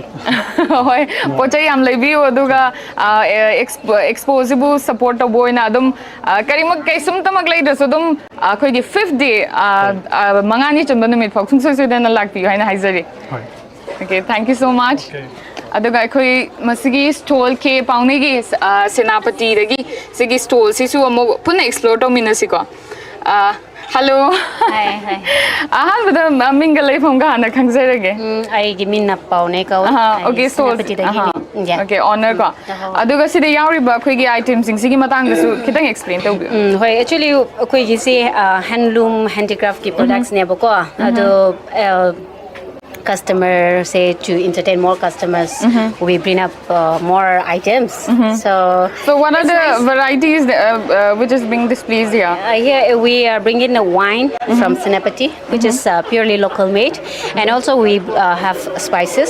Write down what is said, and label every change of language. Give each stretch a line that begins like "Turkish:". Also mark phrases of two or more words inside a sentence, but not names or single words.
Manipuri: ꯍꯣꯏ ꯄꯣꯠ ꯆꯩ ꯌꯥꯝ ꯂꯩꯕꯤꯌꯨ ꯑꯗꯨꯒ ꯑꯦꯛꯁꯄꯣꯁꯤꯕꯨ ꯁꯞꯄꯣꯔꯠ ꯇꯧꯕ ꯑꯣꯏꯅ ꯑꯗꯨꯝ ꯀꯩꯁꯨꯝꯇꯃꯛ ꯂꯩꯗ꯭ꯔꯁꯨ ꯑꯗꯨꯝ ꯑꯩꯈꯣꯏꯒꯤ 5th day ꯃꯉꯥꯅꯤ ꯆꯟꯕ ꯅꯨꯃꯤꯠ ꯐꯥꯎ ꯁꯨꯡꯁꯣꯏ ꯁꯣꯏꯗꯅ ꯂꯥꯛꯄꯤꯌꯨ ꯍꯥꯏꯅ ꯍꯥꯏꯖꯔꯤ
English: okay thank you so
Manipuri: ꯃꯆ ꯑꯗꯨꯒ ꯑꯩꯈꯣꯏ ꯃꯁꯤꯒꯤ ꯁ꯭ꯇꯣꯜ ꯀꯦ ꯄꯥꯎꯅꯩꯒꯤ ꯁꯦꯅꯥꯄꯇꯤꯗꯒꯤ ꯁꯤꯒꯤ ꯁ꯭ꯇꯣꯜꯁꯤꯁꯨ ꯑꯃꯨꯛ ꯄꯨꯟꯅ ꯑꯦꯛꯁꯄ꯭ꯂꯣꯔ ꯇꯧꯃꯤꯟꯅꯁꯤꯀꯣ ꯍꯜꯂꯣ ꯑꯍꯥꯟꯕꯗ ꯃꯤꯡꯒ ꯂꯩꯐꯝꯒ ꯍꯥꯟꯅ ꯈꯪꯖꯔꯒꯦ ꯑꯩꯒꯤ ꯃꯤꯡꯅ ꯄꯥꯎꯅꯦ ꯀꯧꯋꯦ ꯑꯣꯀꯦ ꯁꯦꯅꯥꯄꯇꯤꯗꯒꯤꯅꯤ ꯑꯣꯀꯦ ꯑꯣꯅꯔ ꯀꯣ ꯑꯗꯨꯒ ꯁꯤꯗ ꯌꯥꯎꯔꯤꯕ ꯑꯩꯈꯣꯏꯒꯤ ꯑꯥꯏꯇꯦꯝꯁꯤꯡꯁꯤꯒꯤ ꯃꯇꯥꯡꯗꯁꯨ ꯈꯤꯇꯪ ꯑꯦꯛꯁꯄ꯭ꯂꯦꯟ ꯇꯧꯕꯤꯌꯨ ꯍꯣꯏ ꯑꯦꯛꯆꯨꯋꯦꯂꯤ ꯑꯩꯈꯣꯏꯒꯤꯁꯦ ꯍꯦꯟꯂꯨꯝ ꯍꯦꯟꯗꯤꯀ꯭ꯔꯥꯐꯀꯤ ꯄ꯭ꯔꯣꯗꯛꯠꯁꯅꯦꯕꯀꯣ ꯑꯗꯣ
English: customer say to entertain more customers we bring up more items so what are the varieties which is being displayed here here we are bringing a wine from Senapati which is purely local made and also we have spices